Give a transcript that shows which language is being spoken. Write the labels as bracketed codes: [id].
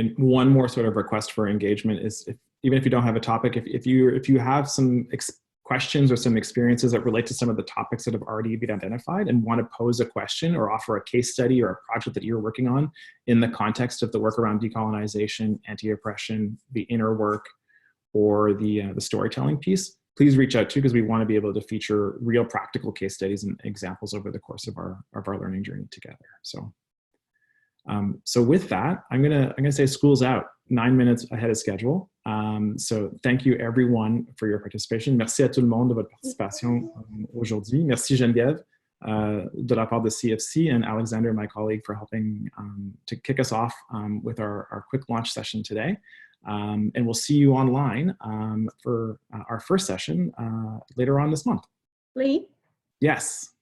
[en] And one more sort of request for engagement is, even if you don't have a topic, if you have some questions or some experiences that relate to some of the topics that have already been identified and want to pose a question or offer a case study or a project that you're working on in the context of the work around decolonization, anti-oppression, the inner work, or the storytelling piece, please reach out to, because we want to be able to feature real practical case studies and examples over the course of our learning journey together. So with that, I'm gonna say school's out 9 minutes ahead of schedule. So thank you everyone for your participation. [fr] Merci à tout le monde de votre participation aujourd'hui. Merci Geneviève de la part de CFC, [en] and Alexander, my colleague, for helping to kick us off with our quick launch session today. And we'll see you online for our first session later on this month. Lee? Yes.